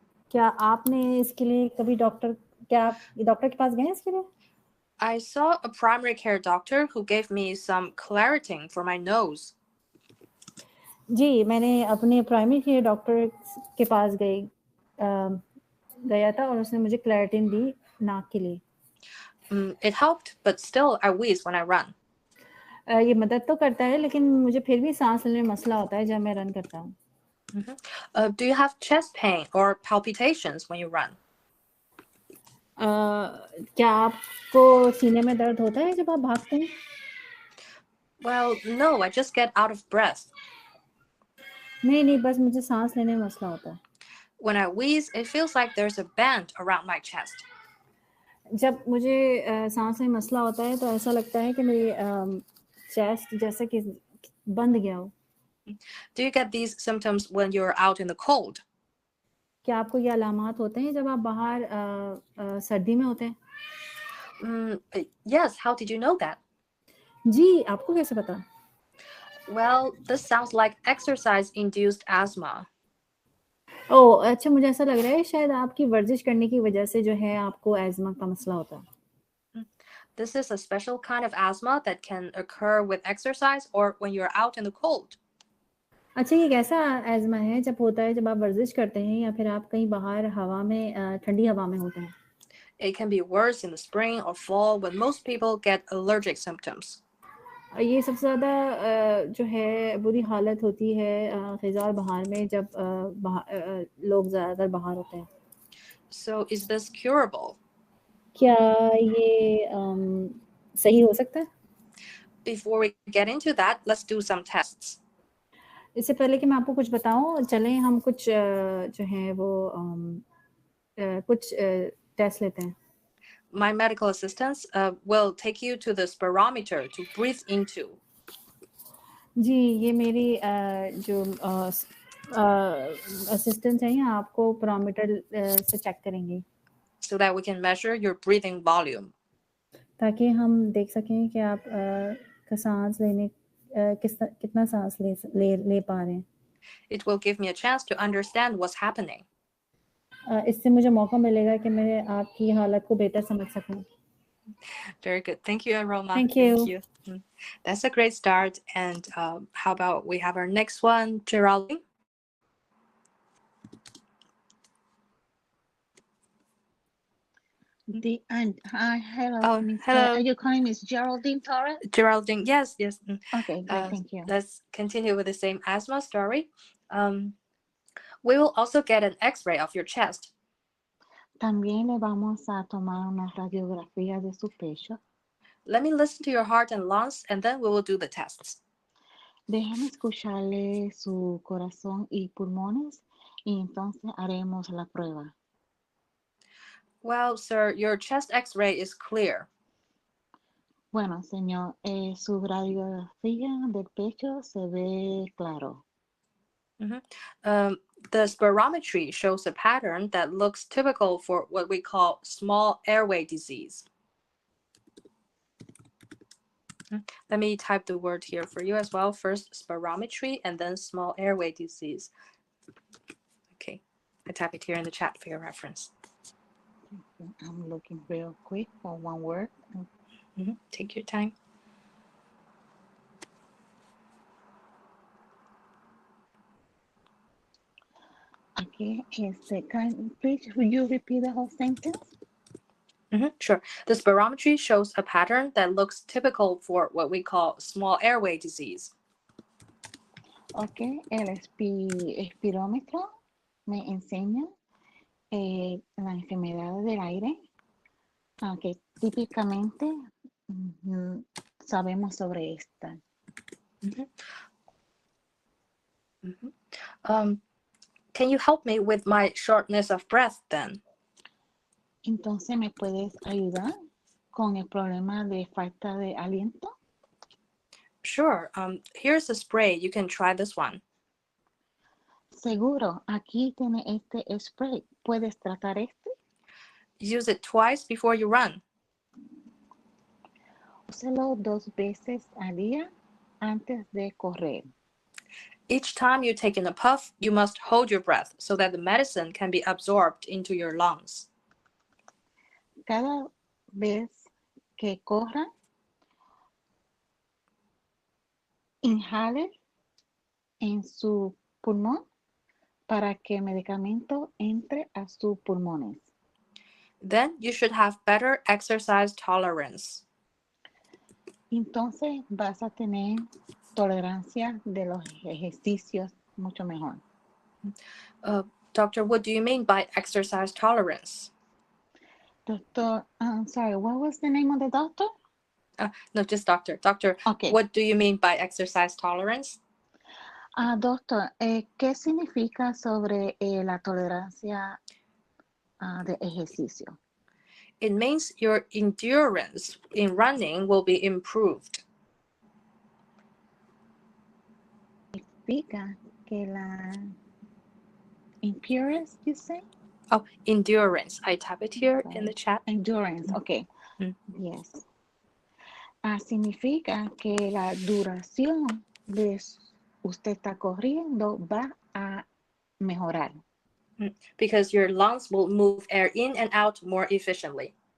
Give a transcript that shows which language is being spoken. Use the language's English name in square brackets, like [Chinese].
[Hindi] क्या आपने इसके लिए कभी क्या आप डॉक्टर के पास गए हैं इसके लिए? [English] I saw a primary care doctor who gave me some Claritin for my nose. [Hindi] जी, मैंने अपने प्राइमरी केयर डॉक्टर के पास गया था और उसने मुझे क्लैरिटिन दी नाक के लिए। [English] It helped, but still I wheeze when I run. [Hindi] ये मदद तो करता है, लेकिन मुझे फिर भी सांस लेने में मसला होता है जब मैं रन करता हूँ। [English] Do you have chest pain or palpitations when you run? [Hindi] क्या आपको सीने में दर्द होता है जब आप भागते हैं? [English] Well, no, I just get out of breath. [Hindi] नहीं, बस मुझे सांस लेने में मसला होता है। [English] When I wheeze, it feels like there's a band around my chest. [Hindi] जब मुझे सांस में मसला होता है तो ऐसा लगता है कि मेरी चेस्ट जैसे कि बंद गया हो। [English] Do you get these symptoms when you're out in the cold? [Hindi] क्या आपको ये अलामात होते हैं जब आप बाहर सर्दी में होते हैं? [English] Yes, how did you know that? [Hindi] जी, आपको कैसे पता? [English] Well, this sounds like exercise-induced asthma. ओह! [Hindi] अच्छा, मुझे ऐसा लग रहा है शायद आपकी वर्जिश करने की वजह से जो है आपको अज़्मा का मसला होता है। [English] This is a special kind of asthma that can occur with exercise or when you're out in the cold. [Hindi] अच्छा, ये कैसा अज़्मा है जब आप वर्जिश करते हैं या फिर आप कहीं बाहर हवा में ठंडी हवा में होते हैं? [English] It can be worse in the spring or fall when most people get allergic symptoms. [Hindi] ये सबसे ज़्यादा जो है बुरी हालत होती है ख़िज़ा और बहार में जब लोग ज़्यादातर बाहर होते हैं। [English] So is this curable? [Hindi] क्या ये सही हो सकता है? [English] Before we get into that, let's do some tests. [Hindi] इससे पहले कि मैं आपको कुछ बताऊँ, चलें हम कुछ जो है वो कुछ टेस्ट लेते हैं। [English] My medical assistants will take you to the spirometer to breathe into. [Hindi] जी, ये मेरी जो असिस्टेंट हैं ये आपको पैरामीटर से चेक करेंगी। [English] So that we can measure your breathing volume. [Hindi] ताकि हम देख सकें कि आप का सांस लेने कितना सांस ले पा रहे हैं। [English] It will give me a chance to understand what's happening. [Hindi] इससे मुझे मौका मिलेगा कि मैं आपकी हालत को बेहतर समझ सकूं। [English] Very good. Thank you, Aroma. Thank you. That's a great start. And how about we have our next one, Geraldine? Hello, hello. Are you calling Miss Geraldine Torres? Geraldine, yes. Okay, great, thank you. Let's continue with the same asthma story. We will also get an X-ray of your chest. [Spanish] También le vamos a tomar una radiografía de su pecho. [English] Let me listen to your heart and lungs, and then we will do the tests. [Spanish] Déjeme escucharle su corazón y pulmones, y entonces haremos la prueba. [English] Well, sir, your chest X-ray is clear. [Spanish] Bueno, señor, su radiografía del pecho se ve claro. [English] The spirometry shows a pattern that looks typical for what we call small airway disease. Let me type the word here for you as well. First, spirometry, and then small airway disease. Okay, I type it here in the chat for your reference. I'm looking real quick for one word. Take your time. Okay, please, will you repeat the whole sentence? Sure. The spirometry shows a pattern that looks typical for what we call small airway disease. [Spanish] Okay, el espirómetro me enseña la enfermedad del aire, que típicamente sabemos sobre esta. [English] Can you help me with my shortness of breath then? [Spanish] Entonces, ¿me puedes ayudar con el problema de falta de aliento? [English] Sure. Here's a spray. You can try this one. [Spanish] Seguro, aquí tiene este spray. ¿Puedes tratar este? [English] Use it twice before you run. [Spanish] Úselo 2 veces al día antes de correr. [English] Each time you take in a puff, you must hold your breath so that the medicine can be absorbed into your lungs. [Spanish] Cada vez que corra, inhale en su pulmón para que el medicamento entre a sus pulmones. [English] Then you should have better exercise tolerance. [Spanish] Entonces vas a tener tolerancia de los ejercicios mucho mejor. [English] Doctor, what do you mean by exercise tolerance? Doctor, I'm sorry, what was the name of the doctor? No, just doctor. Doctor, Okay. what do you mean by exercise tolerance? [Spanish] Doctor, ¿qué significa sobre la tolerancia de ejercicio? [English] It means your endurance in running will be improved. [Spanish] Significa que la endurance, [English] you say? Oh, endurance. I type it here in the chat. Endurance, okay. Yes. [Spanish] Significa que la duración de usted está corriendo va a mejorar. [English] Because your lungs will move air in and out more efficiently.